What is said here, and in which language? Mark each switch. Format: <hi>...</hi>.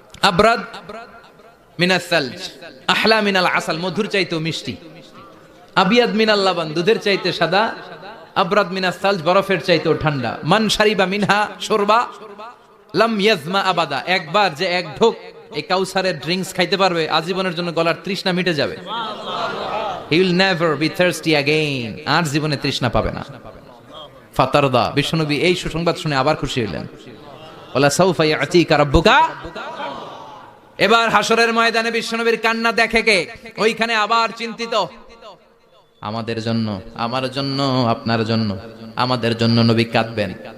<ar>আবরাদ মিনাস সালজ আহলা মিনাল আসাল,</ar> <bn>মধুর চাইতেও মিষ্টি।</bn> <ar>আবিয়াদ মিনাল লাবান,</ar> <bn>দুধের চাইতে সাদা।</bn> <ar>আবরাদ মিনাস সালজ,</ar> <bn>বরফের চাইতেও ঠান্ডা।</bn> <ar>মান শারিবা মিনহা শুরবা লাম ইয়াজমা আবাদা,</ar> <bn>একবার যে এক ঢোক এই কাউসারের ড্রিঙ্কস খাইতে পারবে আজীবনের জন্য গলার তৃষ্ণা মিটে যাবে।</bn> <en>He will never be thirsty again,</en> <bn>আর জীবনে তৃষ্ণা পাবে না। ফাতারদা, বিশ্বনবী এই সুসংবাদ শুনে আবার খুশি হলেন।</bn> <ar>ওয়ালা সাউফা ইয়াতিকা রাব্বুকা।</ar> <bn>এবার হাসরের ময়দানে বিশ্বনবীর কান্না দেখে কে? ওইখানে আবার চিন্তিত, আমাদের জন্য, আমার জন্য, আপনার জন্য, আমাদের জন্য নবী কাঁদবেন।</bn>